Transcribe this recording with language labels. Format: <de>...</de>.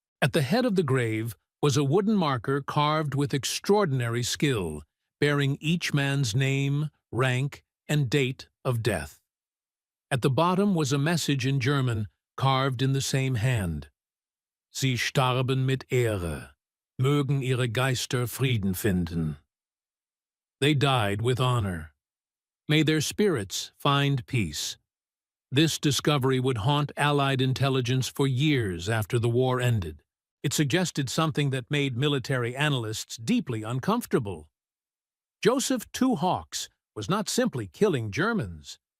<en>At the head of the grave was a wooden marker carved with extraordinary skill, bearing each man's name, rank, and date of death. At the bottom was a message in German, carved in the same hand.</en> <de>Sie starben mit Ehre. Mögen ihre Geister Frieden finden.</de> <en>They died with honor. May their spirits find peace. This discovery would haunt Allied intelligence for years after the war ended. It suggested something that made military analysts deeply uncomfortable. Joseph Two Hawks was not simply killing Germans.</en>